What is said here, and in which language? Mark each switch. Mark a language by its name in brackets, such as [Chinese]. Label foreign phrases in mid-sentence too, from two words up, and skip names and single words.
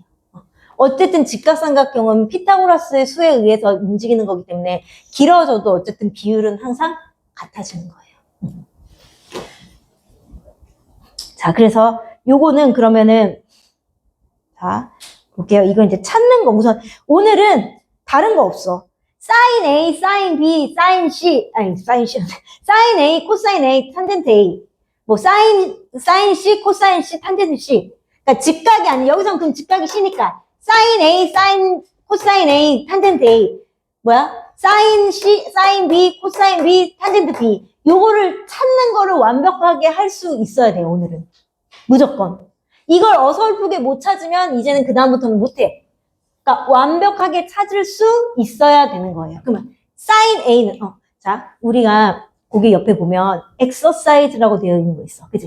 [Korean] 어쨌든 직각삼각형은 피타고라스의 수에 의해서 움직이는 거기 때문에 길어져도 어쨌든 비율은 항상 같아지는 거예요. 자, 그래서 요거는 그러면은 자, 볼게요. 이거 이제 찾는 거 우선 오늘은 다른 거 없어. sin A, sin B, sin C, 아니, sin C, sin A, 코사인 A, 탄젠트 A. 뭐, sin C, 코사인 C, 탄젠트 C. 그러니까 직각이 아니, 여기서는 그럼 직각이 C니까. sin A, sin, 코사인 A, 탄젠트 A. 뭐야? sin C, sin B, 코사인 B, 탄젠트 B. 요거를 찾는 거를 완벽하게 할 수 있어야 돼요, 오늘은. 무조건. 이걸 어설프게 못 찾으면 이제는 그다음부터는 못해. 그러니까 완벽하게 찾을 수 있어야 되는 거예요. 그러면 sin A는 자, 우리가 거기 옆에 보면 exercise라고 되어 있는 거 있어. 그치?